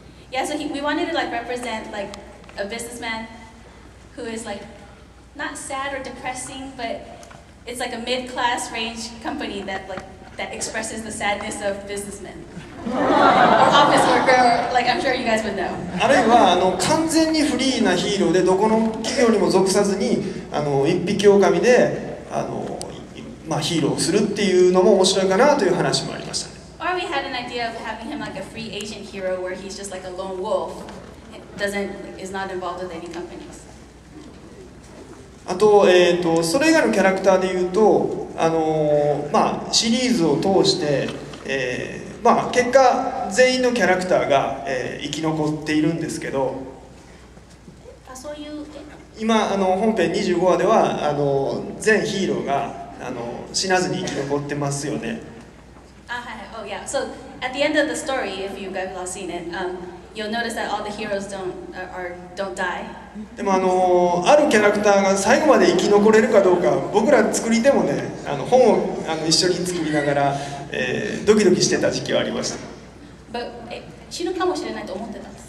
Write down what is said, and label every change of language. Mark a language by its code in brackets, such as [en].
[en] Yeah, so we wanted to like represent like a businessman who is like not sad or depressing, but it's like a mid-class range company that expresses the sadness of businessmen. Or office worker, like I'm sure you guys would know. [ja] あるいは完全にフリーなヒーローでどこの企業にも属さずに一匹狼でヒーローをするっていうのも面白いかなという話もありましたね。 [en] Or we had an idea of having him like a free agent hero where he's just like a lone wolf, is not involved with any companies. [ja] あと、それ以外のキャラクターでいうとシリーズを通して、まあ、結果全員のキャラクターが、生き残っているんですけど、あ、そういう、今本編25話では全ヒーローが死なずに生き残ってますよね。 [en] Oh yeah. So at the end of the story, if you guys have all seen it, you'll notice that all the heroes don't die. [ja] でもあるキャラクターが最後まで生き残れるかどうか、僕ら作り手もね、本を一緒に作りながら、ドキドキしてた時期はありました。 [en] But [ja] 死ぬかもしれないと思ってた。